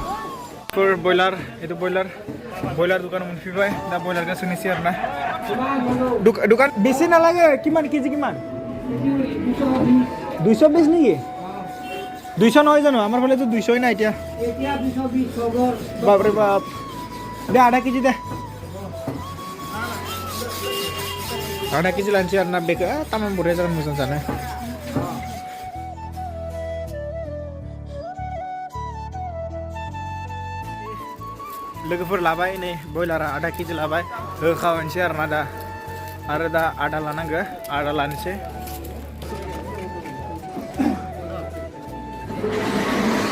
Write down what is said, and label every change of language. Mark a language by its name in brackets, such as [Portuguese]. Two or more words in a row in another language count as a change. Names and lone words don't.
[Assamese] ব্ৰইলাৰ দোকান মুনফিবাই দা ব্ৰইলাৰ কা শুনিছি আৰু না দোকান বেছি নালাগে কিমান কেজি কিমান 220 নেকি 200 নহয় জানো আমাৰ ফালে তো 200 নাই এতিয়া 220 বাপ ৰে বাপ দে আধা কেজি দে [Bodo] आधा केजी लानोसै आरोना बेखौ तामाम बरिया जागोन मोजां जानो लोगोफोर लाबाय नै बयलारा आधा केजि लाबाय होखाबायनोसै आरोना दा आरो दा आधा लानांगौ आधा लानोसै